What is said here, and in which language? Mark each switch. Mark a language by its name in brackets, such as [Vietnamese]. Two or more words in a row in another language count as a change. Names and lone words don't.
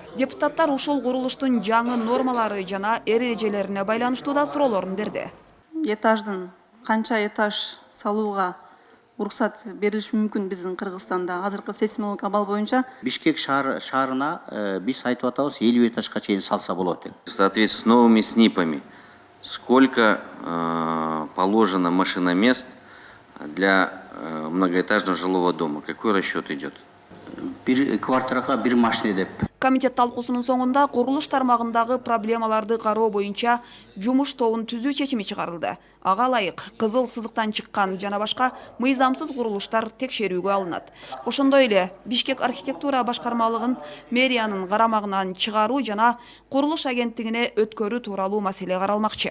[Kyrgyz] Депутаттар ушул курулуштун жаңы нормалары жана эрежелерине байланыштуу да суроолорун берди. Этаждын канча этаж салууга уруксат берилиши мүмкүн биздин Кыргызстанда азыркы сейсмологик абал боюнча? Бишкек шаарына биз айтып атабыз 50 этажга чейин салса болот деп. [Russian] В соответствии с новыми СНИПами, сколько положено машиномест для многоэтажного жилого дома? Какой расчет идет? [Kyrgyz] Бир квартирага бир машина деп. Комитет талкуусунун соңунда курулуш тармагындагы проблемаларды кароо боюнча жумуш тобун түзүү чечими чыгарылды. Ага ылайык кызыл сызыктан чыккан жана башка мыйзамсыз курулуштар текшерүүгө алынат. Ошондой эле Бишкек архитектура башкармалыгын мэриянын карамагынан чыгаруу жана курулуш агенттигине өткөрүү тууралуу маселе каралмакчы.